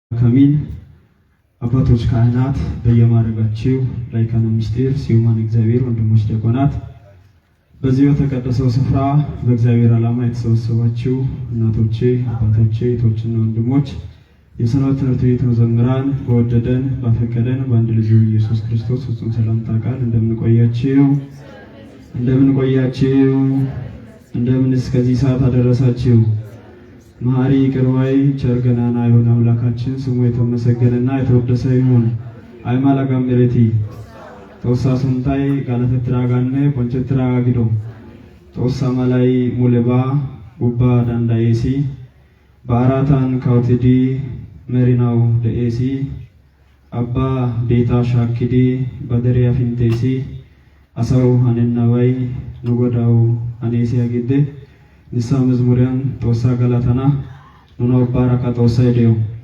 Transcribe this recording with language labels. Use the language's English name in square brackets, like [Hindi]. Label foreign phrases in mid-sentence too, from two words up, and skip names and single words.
[Amharic] ከሚል አባቶች ካህናት በየማረጋችሁ ላይካነ ምስጢር ሲዩማን እግዚአብሔር ወንድሞች ዲያቆናት በዚህ በተቀደሰው ስፍራ በእግዚአብሔር ዓላማ የተሰበሰባችሁ እናቶቼ፣ አባቶቼ፣ እህቶችና ወንድሞች የሰንበት ትምህርት ቤት መዘምራን በወደደን ባፈቀደን በአንድ ልጁ ኢየሱስ ክርስቶስ ፍጹም ሰላምታ ቃል እንደምን እስከዚህ ሰዓት አደረሳችሁ? መሐሪ ቅርባይ ቸር ገናና የሆነ አምላካችን ስሙ የተመሰገነና የተወደሰ ይሁን። አይማላ [Wolaytta] ጋምሬቲ ተወሳ ሱንታይ ጋለፈትራ ጋነ ቆንጨትራ ጋጊዶ ተወሳ ማላይ ሙለባ ጉባ ዳንዳኤሲ በአራታን ካውቲዲ መሪናው ደኤሲ አባ ቤታ ሻኪዲ በደሪያ ፊንቴሲ አሳው አነናዋይ ንጎዳው አኔሲ ያጊደ ንሳ መዝሙሪያን ተወሳ ገላተና ኑኖ ባራካ ተወሳ ይደው